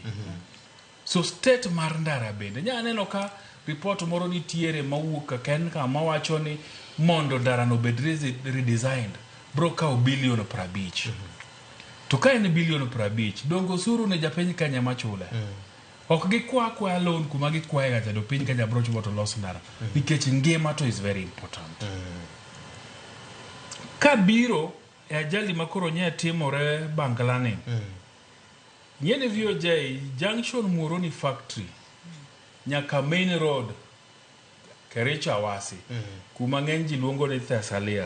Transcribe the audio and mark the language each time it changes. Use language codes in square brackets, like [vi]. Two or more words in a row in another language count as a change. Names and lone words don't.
[luo] So state mar ndara bende nyaneno ka report moro nitiere mawuok ken kama wacho ni mondo ndara no bed redesigned bro kao bilion 50. To ka en bilion 50 dongo osuru ne japiny Kenya machule. Ok gikwa loan kuma gikwaye ga jado piny Kenya bro chulo to los ndara nikech ngima to [en] is very important. [luo] Ka biro e ajali makoro nye timore Bangalani. Nyene VOJ junction Muhoroni factory nyaka main road Kericho Awasi kuma ng'eny ji luongo ni Thessalia.